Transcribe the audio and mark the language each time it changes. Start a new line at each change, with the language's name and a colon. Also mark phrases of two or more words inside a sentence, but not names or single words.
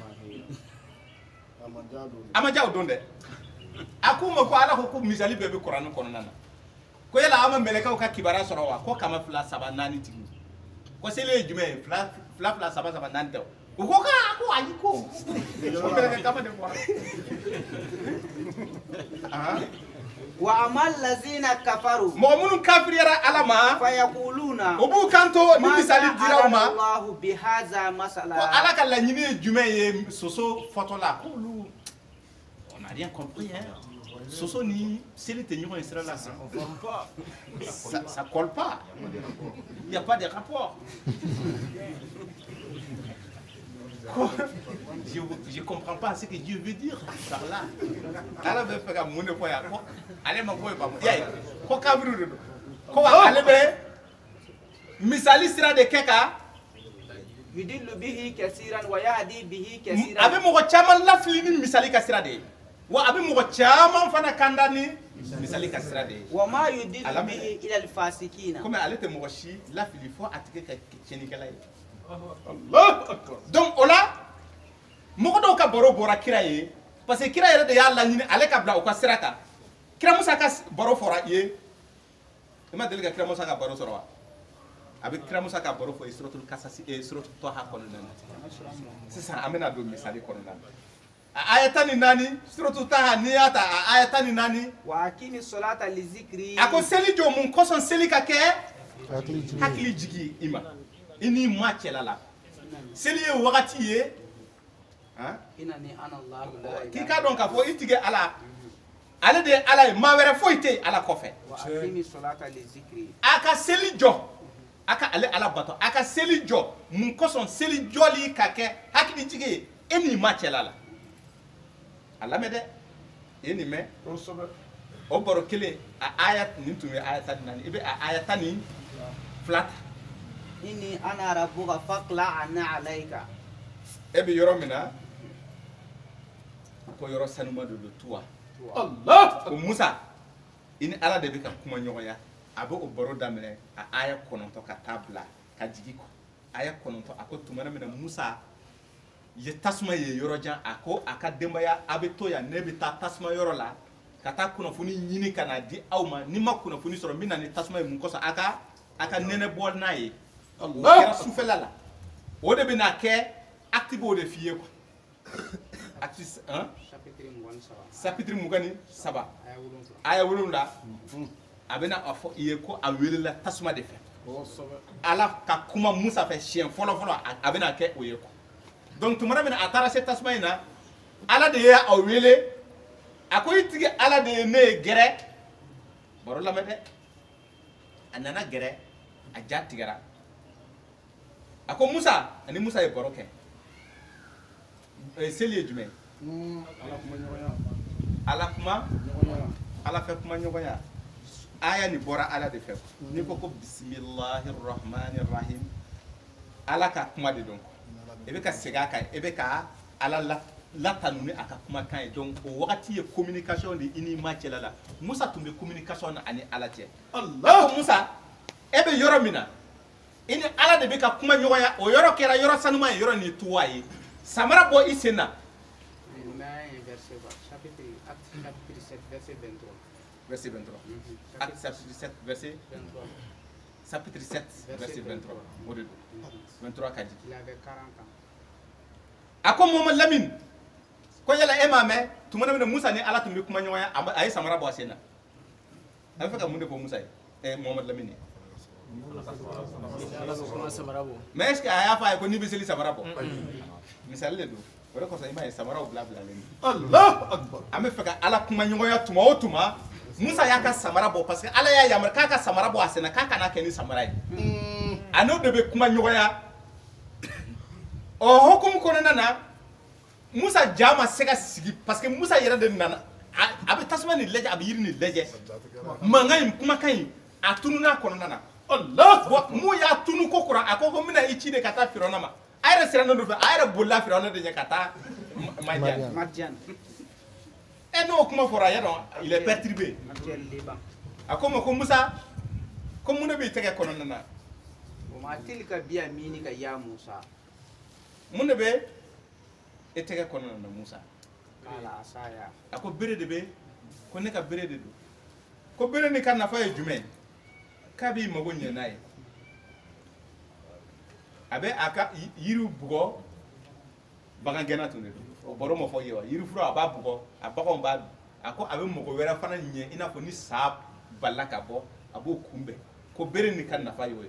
Bambara: a ma diya o don dɛ a ko ma ko Ala ko misali bɛɛ bɛ Kurani kɔnɔna na ko yala an ma mɛlɛkɛw ka kibaruya sɔrɔ wa ko kama 2 3 4 tigi ko seli ye jumɛn ye 2 2 3 3 4 tɛ o ko ko ayi ko mɛlɛkɛ kama de fɔra
Arabic: وأما الذين كفروا
Bambara: mɔgɔ minnu kafiriyara Ala ma
Arabic: fayakuluna
Bambara: o b'u kanto ni misali dira u ma
Arabic: الله بهذا مثلا
Bambara: ko Ala ka laɲini ye jumɛn ye soso fɔtɔla k'olu
French: on n'a rien compris hein
Bambara: soso ni seli tɛ ɲɔgɔn ye sira la
French: ça colle pas il y a pas de rapport je comprends pas ce que Dieu veut dire par là
Bambara: Ala bɛ fɛ ka mun de fɔ yan ko ale ma ko ye faamu y'a ye ko kafiru de don ko ale bɛ misali sira de kɛ ka
Arabic: يضل به كثيرا ويهدي به كثيرا
Bambara: a bɛ mɔgɔ caman lafili ni misali ka sira de ye wa a bɛ mɔgɔ caman fana kanda ni misali ka sira de ye
Arabic: وما يضل به إلا الفاسقين
Bambara: komi ale tɛ mɔgɔ si lafili fo a tigi ka tiɲɛnikɛla ye
Arabic: الله أكبر.
Bambara: donc o la mɔgɔ dɔw ka baro bɔra kira ye
French: parce que
Bambara: kira yɛrɛ de y'a laɲini ale ka bila u ka sira kan kira Musa ka baro fɔra i ye i ma deli ka kira Musa ka baro sɔrɔ wa a bɛ kira Musa ka baro fɔ ye suratul kasasi suratul Taha kɔnɔna na sisan an bɛna don misali kɔnɔna na a aya 14 suratul Taha n'i y'a ta a aya 14
Arabic: وأقم الصلاة لذكري
Bambara: a ko seli jɔ mun kɔsɔn seli ka kɛ hakili jigi i ma i n'i ma cɛla la seli ye wagati ye
Arabic: إنني أنا الله لا
Bambara: k'i k'a dɔn k'a fɔ i tigɛ Ala ale de ye Ala ye maa wɛrɛ foyi tɛ yen Ala kɔfɛ
Arabic: وأقم الصلاة لذكري
Bambara: a ka seli jɔ a ka ale Ala bato a ka seli jɔ mun kɔsɔn seli jɔli ka kɛ hakili jigi ye e n'i ma cɛla la a lamɛn dɛ e ye nin mɛn o baro kelen a aya nin tun ye aya 14 i bɛ a aya 12 ta
Arabic: إني أنا ربك فاخلع نعليك
Bambara: e bɛ yɔrɔ min na ko yɔrɔ sanuma de don tuwa Allah. ko Musa i ni Ala de bɛ ka kuma ɲɔgɔnya a bɛ o baro daminɛ a aya 9 ka taa bila ka jigin kɔ aya 9 a ko tuma min na Musa ye tasuma ye yɔrɔ jan a ko a ka denbaya a bɛ to yan ne bɛ taa tasuma yɔrɔ la ka taa kunnafoni ɲini ka na di aw ma ni ma kunnafoni sɔrɔ n bɛ na ni tasuma ye mun kɔsɔn a ka nɛnɛ bɔ n'a ye o kɛra sufɛla la o de bɛ na kɛ acte b'o de f'i ye
French: quoi acte
Bambara: chapitre 27 aya 7 a bɛna a fɔ i ye ko a welela tasuma de fɛ Ala ka kuma Musa fɛ siɲɛ fɔlɔ a bɛna kɛ o ye
French: quoi donc
Bambara: tuma min na a taara se tasuma in na Ala de ye a wele a ko i tigi Ala de ye ne ye gɛrɛ baro lamɛn dɛ a nana gɛrɛ a ja tigɛra a ko Musa ani Musa ye baro kɛ seli ye jumɛn Ala fɛ kuma ɲɔgɔnya aya ni bɔra Ala de fɛ ni ko
Arabic: بسم الله الرحمن الرحيم
Bambara: Ala ka kuma de don i bɛ ka segin a kan i bɛ ka Ala latanu ni a ka kumakan ye donc o wagati ye communication de i n'i ma cɛla la Musa tun bɛ communication na ani Ala cɛ Allah ko Musa e bɛ yɔrɔ min na i ni Ala de bɛ ka kuma ɲɔgɔnya o yɔrɔ kɛra yɔrɔ sanuma ye yɔrɔ nin tuwa ye samara bɔ i sen na
French: verset 23 acte chapitre 7 verset chapitre 7 verset 23
Bambara: o de don 23 ka di a ko Muhammad Lamine ko yala e m'a mɛn tuma min na Musa ni Ala tun bɛ kuma ɲɔgɔnya a ye samara bɔ a sen na a bɛ fɛ ka mun de fɔ Musa ye Muhammad Lamine
French: mais est ce que
Bambara: a y'a fɔ a ye ko n'i bɛ seli samara bɔ misali de don o de kɔsɔn i m'a ye samaraw bilalen
Arabic: الله أكبر.
Bambara: an bɛ fɛ ka Ala kuma ɲɔgɔnya tuma o tuma Musa y'a ka samara bɔ
French: parce que
Bambara: Ala y'a yamaruya k'a ka samara bɔ a sen na k'a kana kɛ ni samara ye a n'o de bɛ kuma ɲɔgɔnya o hukumu kɔnɔna na Musa ja ma se ka sigi
French: parce que
Bambara: Musa yɛrɛ de nana a bɛ tasuma ni lajɛ a bɛ yiri ni lajɛ mankan in kumakan in a tunun'a kɔnɔna na Allah bon mun y'a tunu ko kuran a ko n bɛna i ci de ka taa Firawuna ma a yɛrɛ sirannen do fɛ a yɛrɛ bolila Firawuna de ɲɛ ka taa Madiane Madiane. n'o kuma fɔra a y'a dɔn
French: il est perturbé
Bambara: Madiane Liban. a ko ma ko Musa ko mun de b'i tɛgɛ kɔnɔna na
Arabic: وما تلك بيمينك يا موسى
Bambara: mun de bɛ e tɛgɛ kɔnɔna na Musa
Arabic: قال عصايا
Bambara: a ko bere de bɛ ko ne ka bere de don ko bere ni ka nafa ye jumɛn k'a b'i mago ɲɛ n'a ye a bɛ a ka yiriw bugɔ bagan gɛnna tun de don o baro ma fɔ ye wa yiri fura a b'a bugɔ a baganw b'a dun a ko a bɛ mɔgɔ wɛrɛ fana ɲɛ i n'a fɔ ni sa balila ka bɔ a b'o kunbɛn ko bere ni ka nafa y'o ye